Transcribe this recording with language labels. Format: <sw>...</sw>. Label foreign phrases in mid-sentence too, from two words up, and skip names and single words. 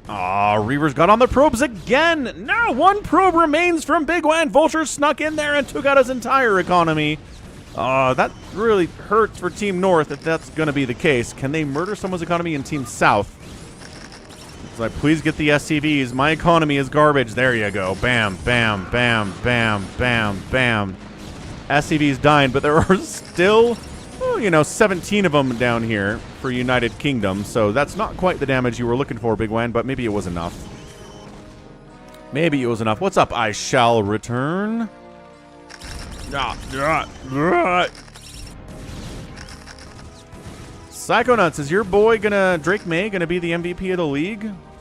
<en>Aw, Reavers got on the probes again. Now 1 probe remains from Big Wan. Vultures snuck in there and took out his entire economy. That really hurts for Team North if that's going to be the case. Can they murder someone's economy in Team South? It's like, please get the SCVs. My economy is garbage. There you go. Bam, bam, bam, bam, bam, bam. SCV's dying, but there are still, well, you know, 17 of them down here for United Kingdom. So that's not quite the damage you were looking for, Big Wan, but maybe it was enough. Maybe it was enough. What's up? I shall return. Psychonauts, is your boy Drake May gonna be the MVP of the league?</en>